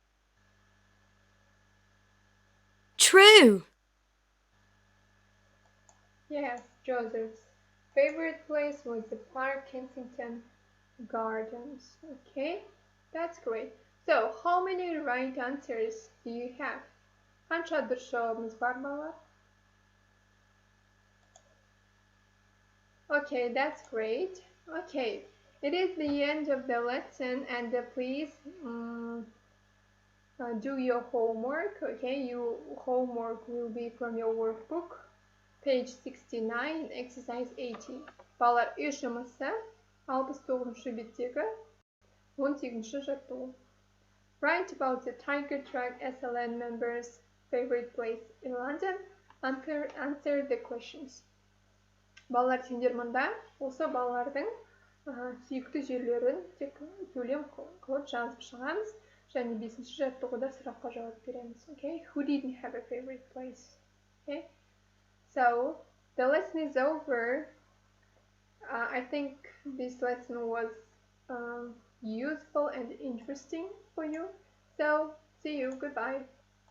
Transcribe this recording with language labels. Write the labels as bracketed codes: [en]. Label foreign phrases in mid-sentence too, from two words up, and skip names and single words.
[en] True. Yes, Joseph's favorite place was the park Kensington Gardens. Okay, that's great. So, how many right answers do you have? [kk] Қанша дұрыс жауабымыз бар, балалар? [en] Okay, that's great. Okay, it is the end of the lesson, and please do your homework. Okay, your homework will be from your workbook, page 69, exercise 80. [kk] Балалар, үй жұмысы 69-шы беттегі 18-шы жаттығу. [en] Write about the Tiger Track SLN members' favorite place in London. Answer the questions. [kk] Балалар, сендер мұнда осы балалардың сүйікті жерлерін тек төлем қылып жазып шығамыз, және 5-ші жаттығуда сұраққа жауап береміз. [en] Okay? Who didn't have a favorite place? Okay? So, the lesson is over. I think this lesson was useful and interesting for you. So, see you. Goodbye.